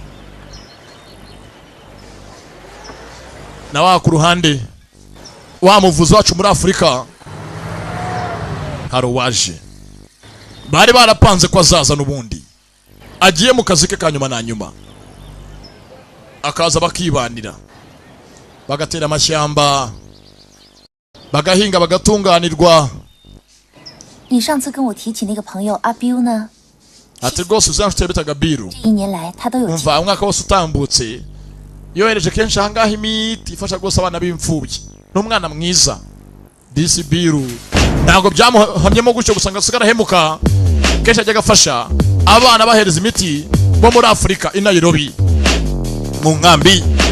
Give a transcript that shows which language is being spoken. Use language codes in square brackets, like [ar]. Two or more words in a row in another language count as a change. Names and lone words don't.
[rw] na wa ku ruhande wa muvuzi wacu muri Afurika haruwaje bari barapanze ko azaza n'ubundi agiye mu kazi ke kanyuma na nyuma akaza bakibanira bagatera amashyamba bagahinga bagatunganirwa [zh] 你上次跟我提起那个朋友阿 Biu 呢？ [rw] ati rwose uzamfite bitaga Biru [zh] 这1年来他都有 [rw] umva umwaka wose utambutse yohereje kenshi ahangaha imiti ifasha rwose abana b'imfubyi n'umwana mwiza disi Biru ntabwo byamuhamyemo gutyo gusa ngo asigara ahemuka kenshi ajya agafasha abana bahereza imiti bo muri Afurika i Nairobi mu nkambi